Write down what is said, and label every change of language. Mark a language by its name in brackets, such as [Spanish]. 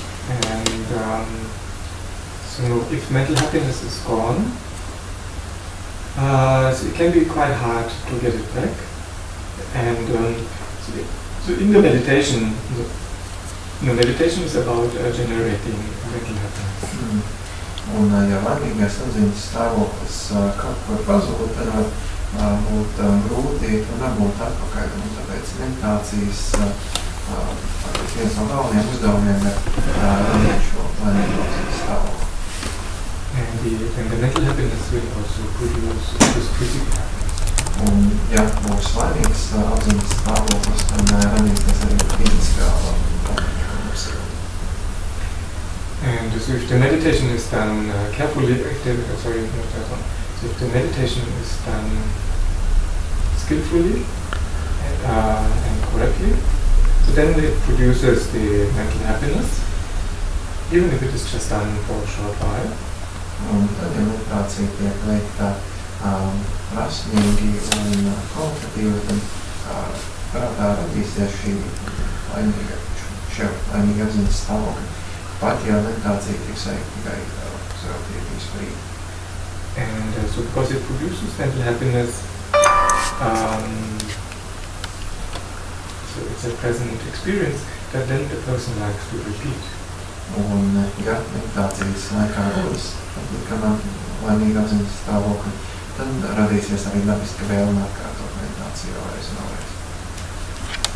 [English] And so if mental happiness is gone, so it can be quite hard to get it back. And so in the meditation, meditation is about generating mental happiness. [Latvian] Un, ja laimīgais apziņas stāvoklis kaut kur pazūd, tad var būt grūti un varbūt atpakaļ. Un tāpēc meditācijas viens no galvenajiem uzdevumiem ir radīt šo laimīgo apziņas stāvokli. [English] And the mental happiness will also produce physical happiness. [Latvian] Un, ja būs laimīgs apziņas stāvoklis, tad radīsies arī fiziskā laimība. [English] And so if the meditation is done carefully, so if the meditation is done skillfully and correctly, so then it produces the mental happiness, even if it is just done for a short while. [Latvian] Un tad, ja meditācija tiek veikta prasmīgi un kvalitatīvi, tad prātā radīsies šī laimīga apziņas stāvokļa. Pat ja meditācija tiks veikta tikai uzrautības brīdi. [English] And so because it produces mental happiness, so it's a pleasant experience that then the person likes to repeat. [Latvian] Un, ja meditācijas laikā rodas laimīga apziņas stāvokļi, tad radīsies arī dabiska vēlme atkārtot meditāciju vēlreiz un vēlreiz.